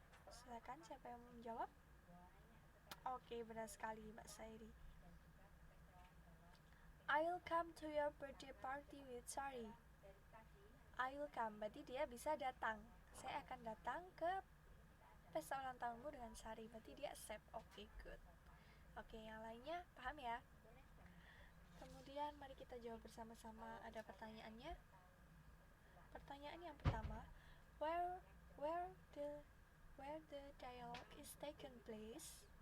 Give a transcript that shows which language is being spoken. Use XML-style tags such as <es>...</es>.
<id>Silakan, siapa yang mau menjawab? Oke, benar sekali Mbak Sairi.</id> <en>I'll come to your birthday party with Sari. I'll come,</en> <id>berarti dia bisa datang. Saya akan datang ke pesta ulang tahunmu dengan Sari, berarti dia accept. Oke, good. Oke, yang lainnya paham ya? Kemudian mari kita jawab bersama-sama. Ada pertanyaannya. Pertanyaan yang pertama,</id> <en>where the dialogue is taken place?</en>